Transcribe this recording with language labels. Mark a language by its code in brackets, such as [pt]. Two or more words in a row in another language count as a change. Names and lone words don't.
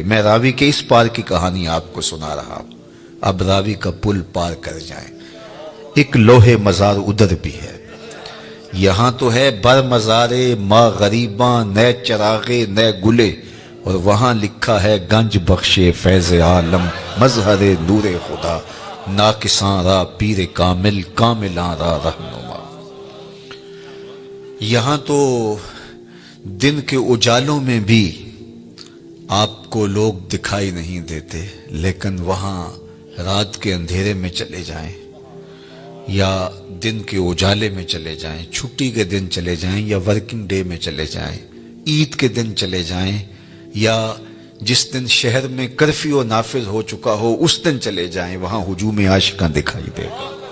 [ur] میں راوی کے اس پار کی کہانی آپ کو سنا رہا ہوں، اب راوی کا پل پار کر جائیں۔ ایک لوح مزار ادھر بھی ہے، یہاں تو ہے [fa] بر مزارے ما غریباں نہ چراغے نہ گلے، [ur] اور وہاں لکھا ہے [fa] گنج بخش فیض عالم مظہر نور خدا، ناقصاں را پیر کامل کاملاں را رہنما۔ [ur] یہاں تو دن کے اجالوں میں بھی آپ کو لوگ دکھائی نہیں دیتے، لیکن وہاں رات کے اندھیرے میں چلے جائیں یا دن کے اجالے میں چلے جائیں، چھٹی کے دن چلے جائیں یا [en] working day [ur] میں چلے جائیں، عید کے دن چلے جائیں یا جس دن شہر میں کرفیو نافذ ہو چکا ہو اس دن چلے جائیں، وہاں ہجوم عاشقاں دکھائی دے گا۔